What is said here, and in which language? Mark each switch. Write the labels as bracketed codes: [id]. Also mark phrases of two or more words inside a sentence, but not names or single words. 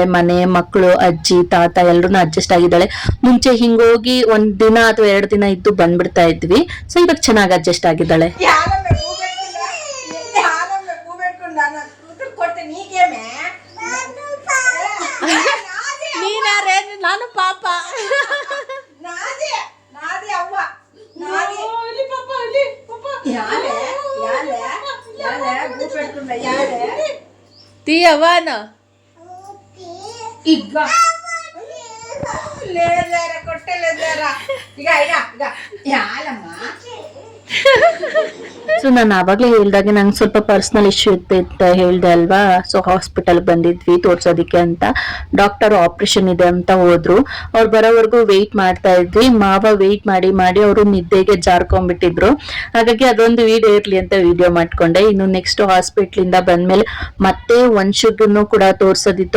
[kn] ಮನೆ, ಮಕ್ಕಳು, ಅಜ್ಜಿ, ತಾತ ಎಲ್ರು ಅಡ್ಜಸ್ಟ್ ಆಗಿದ್ದಾಳೆ. ಮುಂಚೆ ಹಿಂಗೋಗಿ 1 ದಿನ ಅಥವಾ 2 ದಿನ ಇದ್ದು ಬಂದ್ಬಿಡ್ತಾ ಇದ್ವಿ. ಸೊ ಇವಾಗ ಚೆನ್ನಾಗಿ ಅಡ್ಜಸ್ಟ್ ಆಗಿದ್ದಾಳೆ. ನಾನು ಪಾಪ [te] తీయవాన ಈಗ లేదరా కొట్టలేదరా ఇక ఇక ఇక యాలమ్మ [kn] ಸೊ ನಾನು ಆವಾಗಲೇ ಹೇಳ್ದಾಗೆ ನಂಗೆ ಸ್ವಲ್ಪ [en] personal issue [kn] ಇತ್ತು ಅಂತ ಹೇಳ್ದೆ ಅಲ್ವಾ. ಸೊ ಹಾಸ್ಪಿಟಲ್ ಬಂದಿದ್ವಿ ತೋರ್ಸೋದಿಕ್ಕೆ ಅಂತ. [en] doctor operation [kn] ಇದೆ ಅಂತ ಹೋದ್ರು. ಅವ್ರು ಬರೋವರೆಗೂ ವೆಯ್ಟ್ ಮಾಡ್ತಾ ಇದ್ವಿ. ಮಾವ ವೆಯ್ಟ್ ಮಾಡಿ ಮಾಡಿ ಅವರು ನಿದ್ದೆಗೆ ಜಾರ್ಕೊಂಡ್ಬಿಟ್ಟಿದ್ರು. ಹಾಗಾಗಿ ಅದೊಂದು ವಿಡಿಯೋ ಇರ್ಲಿ ಅಂತ ವಿಡಿಯೋ ಮಾಡ್ಕೊಂಡೆ. ಇನ್ನು [en] next hospital [kn] ಇಂದ ಬಂದ್ಮೇಲೆ ಮತ್ತೆ ವಂಶುಗನ್ನು ಕೂಡ ತೋರ್ಸೋದಿತ್ತು.